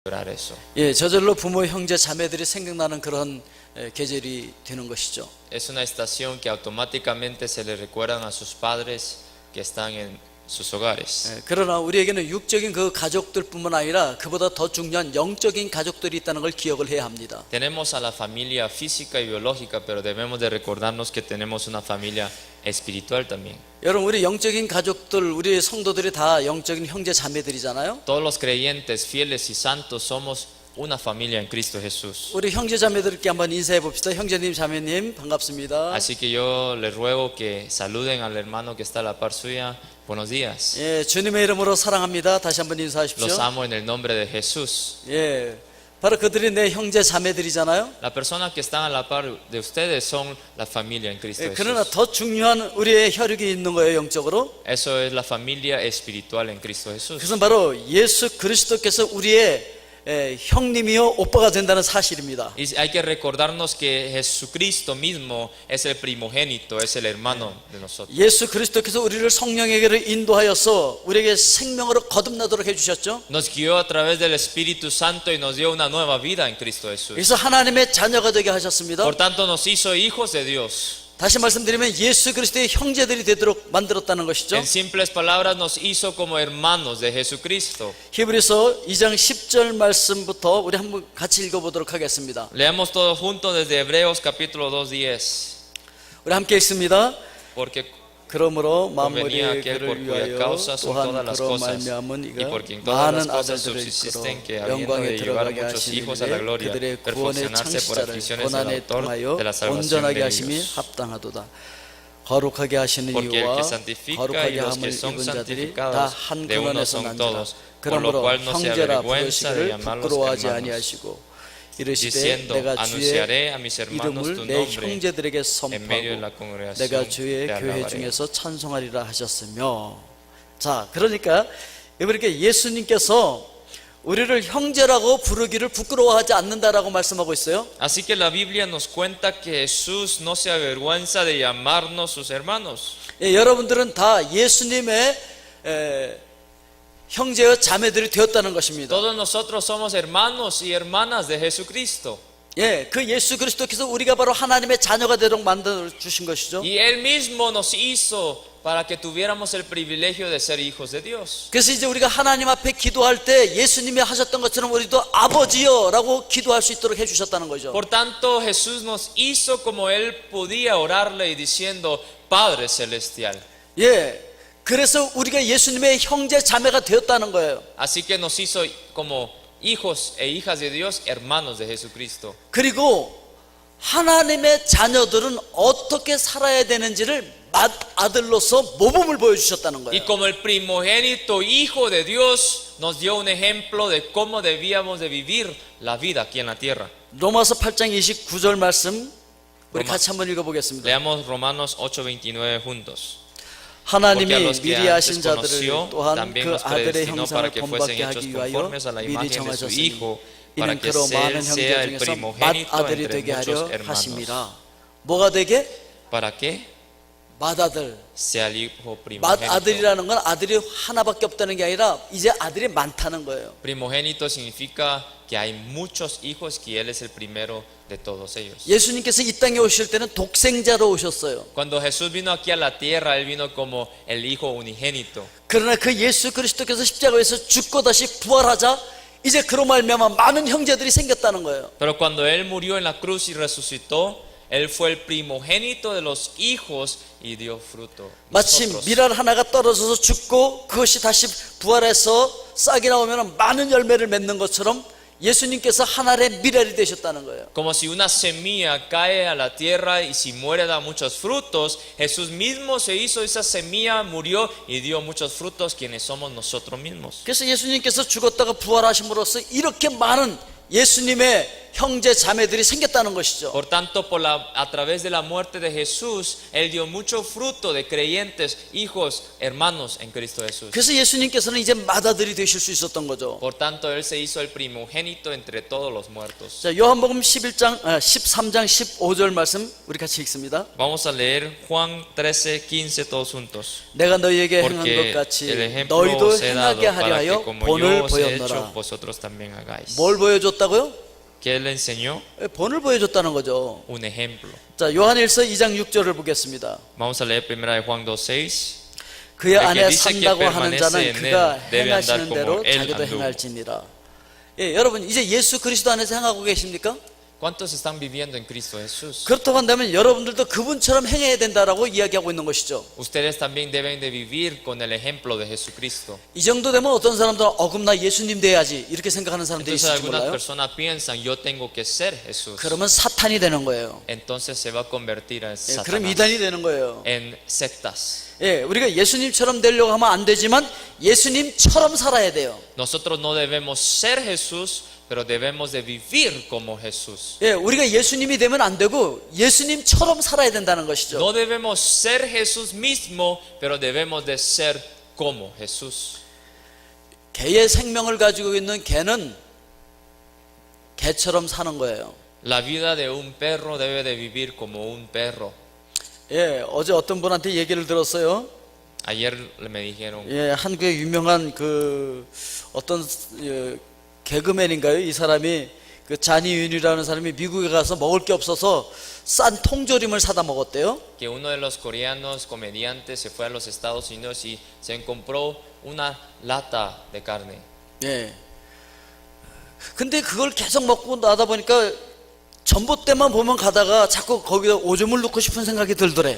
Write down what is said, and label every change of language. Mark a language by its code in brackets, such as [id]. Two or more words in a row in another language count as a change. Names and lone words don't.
[es] eso. [ko] 예, 저절로 부모, 형제, 자매들이 생각나는 그런 계절이 되는 것이죠. [es] Es una estación que automáticamente se le recuerdan a sus padres que están en sus hogares. [ko] 예, 그러나 우리에게는 육적인 그 가족들뿐만 아니라 그보다 더 중요한 영적인 가족들이 있다는 걸 기억을 해야 합니다. [es] Tenemos a la familia física y biológica, pero debemos de recordarnos que tenemos una familia espiritual también. [ko] 여러분, 우리 영적인 가족들, 우리 성도들이 다 영적인 형제 자매들이잖아요. [es] Todos los creyentes, fieles y santos somos una familia en Cristo Jesús. [ko] 우리 형제 자매들께 한번 인사해 봅시다. 형제님, 자매님 반갑습니다. [es] Así que yo les ruego que saluden al hermano que está a la par suya. Buenos días. [ko] 예, 주님의 이름으로 사랑합니다. 다시 한번 인사하십시오. [es] Los amo en el nombre de Jesús. [ko] 예, 바로 그들이 내 형제 자매들이잖아요. [es] Las personas que están a la par de ustedes son la familia en Cristo [ko] 예, 그러나 [es] Jesús. [ko] 더 중요한 우리의 혈육이 있는 거예요, 영적으로. [es] Eso es la familia espiritual en Cristo Jesús. [ko] 그것은 바로 예수 그리스도께서 우리의 형님이요 오빠가 된다는 사실입니다. [es] Y hay que recordarnos que Jesucristo mismo es el primogénito, es el hermano de nosotros. [ko] 예수 그리스도께서 우리를 성령에게로 인도하여서 우리에게 생명으로 거듭나도록 해주셨죠. [es] Nos guió a través del Espíritu Santo y nos dio una nueva vida en Cristo Jesús. [ko] 그래서 하나님의 자녀가 되게 하셨습니다. [es] Por tanto nos hizo hijos de Dios. [ko] 다시 말씀드리면 예수 그리스도의 형제들이 되도록 만들었다는 것이죠. [es] En simples palabras nos hizo como hermanos de Jesucristo. [ko] 히브리서 2장 10절 말씀부터 우리 한번 같이 읽어보도록 하겠습니다. [es] Leamos todos juntos desde Hebreos capítulo 2:10. [ko] 우리 함께 읽습니다. [es] Porque [ko] 그러므로 [es] convenía [ko] 만물의 [es] aquel por [ko] 그를 [es] cuya [ko] 위하여 [es] causa son [ko] 또한 [es] todas las [ko] 그로 [es] cosas [ko] 말미암은 [es] y [ko] 이가 [es] por quien todas las [ko] 많은 [es] cosas [ko] 아들들을 [es] subsisten que [ko] 이끌어 [es] habiendo [ko] 영광에 [es] de llevar [ko] 들어가게 [es] muchos hijos a la [ko] 하시니 [es] gloria [ko] 그들의 구원의 [es] perfeccionarse por [ko] 창시자를 [es] aflicciones al [ko] 고난에 [es] autor [ko] 통하여 [es] de la salvación [ko] 온전하게 [es] de [ko] 하심이 [es] ellos. [ko] 합당하도다. 거룩하게 하시는 [es] Porque el [ko] 이유와 [es] que santifica y [ko] 거룩하게 [es] los [ko] 함을 [es] que son [ko] 입은 자들이 다 [es] santificados [ko] 한 [es] de uno [ko] 근원에서 [es] son [ko] 난지라. [es] todos, por lo [ko] 그러므로 [es] cual no se [ko] 형제라 [es] avergüenza de [ko] 부르시기를 [es] llamarlos [ko] 부끄러워하지 [es] hermanos, [ko] 아니하시고 이르시되 [es] diciendo, [ko] 내가 주의 [es] anunciaré a mis hermanos [ko] 이름을 [es] tu [ko] 내 [es] nombre [ko] 형제들에게 [es] en medio de la [ko] 선포하고 [es] congregación [ko] 내가 주의 [es] te [ko] 교회 [es] alabaré. [ko] 중에서 찬송하리라 하셨으며. 자, 그러니까 이렇게 예수님께서 우리를 형제라고 부르기를 부끄러워하지 않는다라고 말씀하고 있어요. [es] Así que la Biblia nos cuenta que Jesús no se avergüenza de llamarnos sus hermanos. [ko] 예, 여러분들은 다 예수님의 형제와 자매들이 되었다는 것입니다. [es] Todos nosotros somos hermanos y hermanas de Jesucristo. [ko] 예, 그 예수 그리스도께서 우리가 바로 하나님의 자녀가 되도록 만들어 주신 것이죠. [es] Y Él mismo nos hizo para que tuviéramos el privilegio de ser hijos de Dios. [ko] 그래서 이제 우리가 하나님 앞에 기도할 때 예수님이 하셨던 것처럼 우리도 아버지여라고 기도할 수 있도록 해주셨다는 거죠. [es] Por tanto, Jesús nos hizo como Él podía orarle y diciendo, Padre Celestial. [ko] 예, 그래서 우리가 예수님의 형제 자매가 되었다는 거예요. [es] Así que nos hizo como hijos e hijas de Dios, hermanos de Jesucristo. [ko] 그리고 하나님의 자녀들은 어떻게 살아야 되는지를 아들로서 모범을 보여주셨다는 [es] Y [ko] 거예요. [es] como el primogénito hijo de Dios nos dio un ejemplo de cómo debíamos de vivir la vida aquí en la tierra. [ko] 로마서 8장 29절 말씀 우리 로마- 같이 한번 읽어보겠습니다. [es] Leamos Romanos 8:29 juntos. [ko] 하나님이 [es] Porque a los que [ko] 미리 하신 [es] antes [ko] 자들을 [es] conoció, [ko] 또한 [es] también [ko] 그 [es] nos [ko] 아들의 [es] predestinó para [ko] 형상을 [es] que fuesen [ko] 본받게 [es] hechos [ko] 하기 위하여 [es] conformes a la [ko] 미리 [es] imagen de su [ko] 정하셨으니 [es] Hijo, para [ko] 이는 [es] que [ko] 그로 많은 [es] Él sea [ko] 형제 [es] el [ko] 중에서 [es] primogénito [ko] 맏아들이 [es] entre [ko] 되게 하려 [es] muchos hermanos. [ko] 하심이라. 뭐가 되게? [es] ¿Para qué? [ko] 맏아들. [es] Sea el hijo primogénito. [ko] 맏아들이라는 건 아들이 하나밖에 없다는 게 아니라 이제 아들이 많다는 거예요. [es] Primogénito significa que hay muchos hijos y Él es el primero de todos ellos. [ko] 예수님께서 이 땅에 오실 때는 독생자로 오셨어요. [es] Cuando Jesús vino aquí a la tierra, Él vino como el hijo unigénito. [ko] 그러나 그 예수 그리스도께서 십자가에서 죽고 다시 부활하자 이제 그로 말미암아 많은 형제들이 생겼다는 거예요. [es] Pero cuando Él murió en la cruz y resucitó, Él fue el primogénito de los hijos y dio fruto. [ko] 마침 [es] Nosotros. [ko] 밀알 하나가 떨어져서 죽고 그것이 다시 부활해서 싹이 나오면 많은 열매를 맺는 것처럼 예수님께서 하나의 밀알이 되셨다는 거예요. [es] Como si una semilla cae a la tierra y si muere da muchos frutos, Jesús mismo se hizo esa semilla, murió y dio muchos frutos, quienes somos nosotros mismos. [ko] 그래서 예수님께서 죽었다가 부활하심으로써 이렇게 많은 예수님의 형제 자매들이 생겼다는 것이죠. [es] Por tanto, a través de la muerte de Jesús, Él dio mucho fruto de creyentes, hijos, hermanos en Cristo Jesús. [ko] 그래서 예수님께서는 이제 맏아들이 되실 수 있었던 거죠. [es] Por tanto, Él se hizo el primogénito entre todos los muertos. [ko] 자, 요한복음 13장 15절 말씀 우리 같이 읽습니다. [es] Vamos a leer Juan 13:15 todos juntos. [ko] 내가 너희에게 행한 것 [es] Porque [ko] 같이 [es] el ejemplo [ko] 너희도 [es] os he dado [ko] 행하게 하려 [es] para [ko] 하여 [es] que como [ko] 본을 [es] yo os he hecho, [ko] 보였노라. [es] vosotros también hagáis. [ko] 뭘 보여줬다고요? [es] ¿Qué Él enseñó? [ko] 본을 보여줬다는 거죠. [es] Un ejemplo. [ko] 자, 요한일서 2장 6절을 보겠습니다. [es] Vamos a leer primera de Juan 2:6. [ko] 그의 [es] El que [ko] 안에 [es] dice que [ko] 산다고 하는 [es] permanece [ko] 자는 [es] en [ko] 그가 [es] él debe andar [ko] 행하시는 [es] como [ko] 대로 [es] él [ko] 자기도 [es] anduvo. [ko] 행할지니라. 예, 여러분 이제 예수 그리스도 안에서 행하고 계십니까? [es] ¿Cuántos están viviendo en Cristo Jesús? [ko] 그렇다고 한다면 여러분들도 그분처럼 행해야 된다라고 이야기하고 있는 것이죠. [es] Ustedes también deben de vivir con el ejemplo de Jesucristo. [ko] 이 정도 되면 어떤 사람들은 그럼 나 예수님 돼야지 이렇게 생각하는 사람들이 [es] Entonces [ko] 있을지 [es] algunas [ko] 몰라요. [es] personas piensan, yo tengo que ser Jesús. [ko] 그러면 사탄이 되는 거예요. [es] Entonces se va a convertir en [ko] 예, 그럼 [es] Satanás, [ko] 이단이 되는 거예요. [es] en sectas. [ko] 예, 우리가 예수님처럼 되려고 하면 안 되지만 예수님처럼 살아야 돼요. [es] Nosotros no debemos ser Jesús, pero debemos de vivir como Jesús. [ko] 예, 우리가 예수님이 되면 안 되고 예수님처럼 살아야 된다는 것이죠. [es] No debemos ser Jesús mismo, pero debemos de ser como Jesús. [ko] 개의 생명을 가지고 있는 개는 개처럼 사는 거예요. [es] La vida de un perro debe de vivir como un perro. [ko] 예, 어제 어떤 분한테 얘기를 들었어요. [es] Ayer me dijeron, [ko] 예, 한국의 유명한 그 어떤 개그맨인가요? 이 사람이 그 자니윤이라는 사람이 미국에 가서 먹을 게 없어서 싼 통조림을 사다 먹었대요. [es] que uno de los coreanos comediantes se fue a los Estados Unidos y se compró una lata de carne. [ko] 예. 근데 그걸 계속 먹고 나다 보니까 전봇대만 보면 가다가 자꾸 거기다 오줌을 넣고 싶은 생각이 들더래.